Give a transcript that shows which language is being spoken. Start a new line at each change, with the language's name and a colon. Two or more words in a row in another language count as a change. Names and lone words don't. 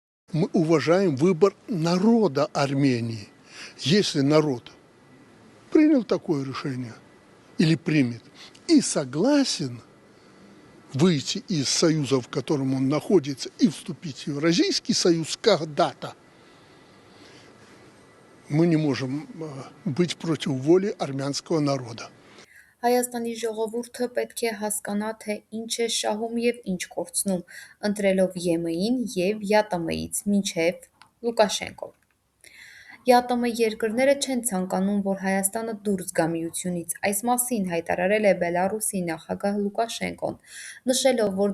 Russian: Мы уважаем выбор народа Армении. Если народ принял такое решение или примет и согласен выйти из союза, в котором он находится, и вступить в Евразийский союз когда-то, мы не можем быть против воли армянского народа.
Armenian: Հայաստանի ժողովուրդը պետք է հասկանա, թե ինչ է շահում և ինչ կորցնում, ընտրելով ԵՄ-ին և ԵԱՏՄ-ից մինչև Լուկաշենկոն։ ԵԱՏՄ երկրները չեն ցանկանում, որ Հայաստանը դուրս գա միությունից, այս մասին հայտարարել է Բելառուսի նախագահ Լուկաշենկոն, նշելով, որ